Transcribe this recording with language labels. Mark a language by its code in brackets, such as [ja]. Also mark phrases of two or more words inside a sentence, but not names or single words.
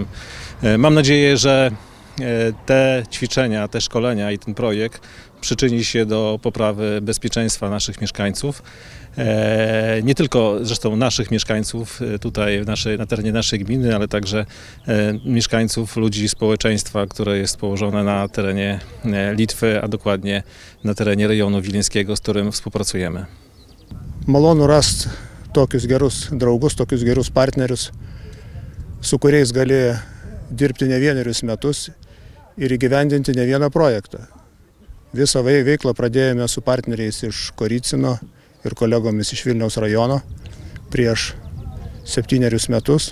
[pl] Mam nadzieję, że te ćwiczenia, te szkolenia i ten projekt przyczyni się do poprawy bezpieczeństwa naszych mieszkańców. Nie tylko zresztą naszych mieszkańców tutaj na terenie naszej gminy, ale także mieszkańców, ludzi społeczeństwa, które jest położone na terenie Litwy, a dokładnie na terenie rejonu wileńskiego, z którym współpracujemy. [lt] Malonu rast tokius gerus draugus, tokius gerus partnerius, su kuriais gali dirbti ne vienerius metus ir įgyvendinti ne vieną projektą. Visą veiklą pradėjome su partneriais iš Koricino ir kolegomis iš Vilniaus rajono prieš 7 metus.